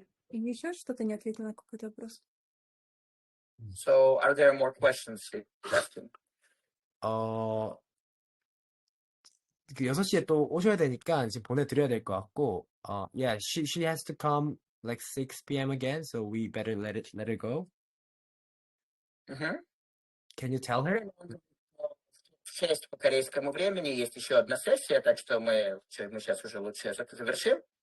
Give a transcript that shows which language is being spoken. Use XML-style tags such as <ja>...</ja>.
<ru>И еще что-то не ответила на какой-то вопрос.</ru> <en>So, are there more questions? Question.</en> <ko>그 6시에 또 오셔야 되니까 지금 보내드려야 될 것 같고,</ko> <en>yeah, she has to come like 6 p.m. again, so we better let her go. Can you tell her?</en> <ru>В 6 по корейскому времени есть еще одна сессия, так что мы сейчас уже лучше завершим.</ru>